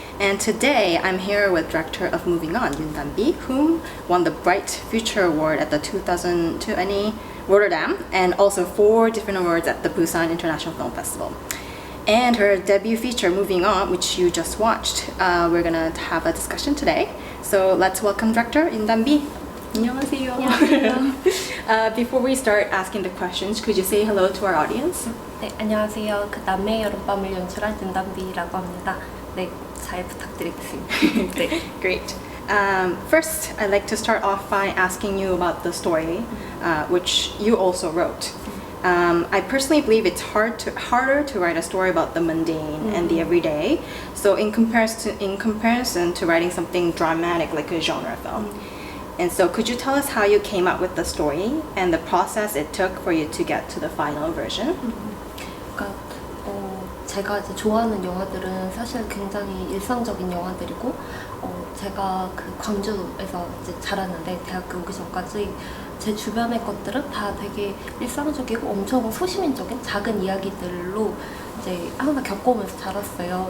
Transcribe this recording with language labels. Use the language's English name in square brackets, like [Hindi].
[English] And today I'm here with director of Moving On, Yoon Dan-bi, whom won the Bright Future Award at the 2020 Rotterdam and also 4 different awards at the Busan International Film Festival. And her debut feature, Moving On, which you just watched, we're gonna have a discussion today. So let's welcome director Yoon Dan-bi. [Korean] 안녕하세요. [English] Before we start asking the questions, could you say hello to our audience? [Korean] 네, 안녕하세요. 그 남매의 여름밤을 연출한 윤단비라고 합니다. 네, 잘 부탁드리겠습니다. 네. [English] Great. First, I'd like to start off by asking you about the story, which you also wrote. I personally believe it's harder to write a story about the mundane and the everyday. So in comparison to writing something dramatic like a genre film. And so could you tell us how you came up with the story and the process it took for you to get to the final version? [Korean] 그러니까 제가 이제 좋아하는 영화들은 사실 굉장히 일상적인 영화들이고 제가 그 광주에서 이제 자랐는데 대학교 오기 전까지 제 주변의 것들은 다 되게 일상적이고 엄청 소시민적인 작은 이야기들로 이제 항상 겪어오면서 자랐어요.